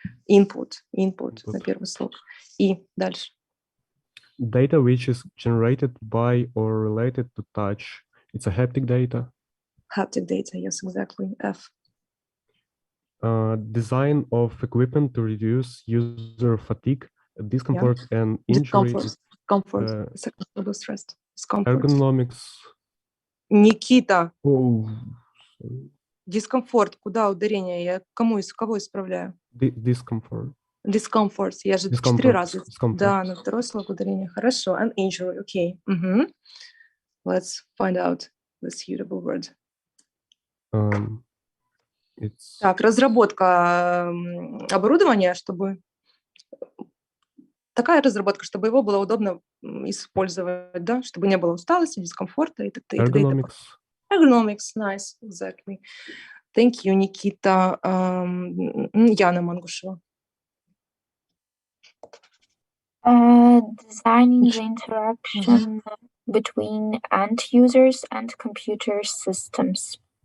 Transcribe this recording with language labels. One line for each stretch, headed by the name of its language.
Russian: Input на первый слог. И дальше.
English: Data which is generated by or related to touch. It's a haptic data. Haptic data, yes, exactly. F. Design of equipment to reduce user fatigue, discomfort, and injury. Discomfort. Psychological stress. Discomfort. Ergonomics.
Russian: Никита.
English: Oh,
Russian: Дискомфорт. Куда ударение? Я кого исправляю?
English: discomfort.
Russian: Discomfort. Я же 4 раза. Да, на второй слог ударение. Хорошо.
English: And injury. Okay. Let's find out the suitable word.
Russian: Так, разработка оборудования, чтобы... Такая разработка, чтобы его было удобно использовать, да, чтобы не было усталости, дискомфорта и т.д.
English: Ergonomics. Ergonomics, nice, exactly. Thank you, Никита.
Russian: Яна Мангушева.
English: Designing the interaction between end users and computer systems.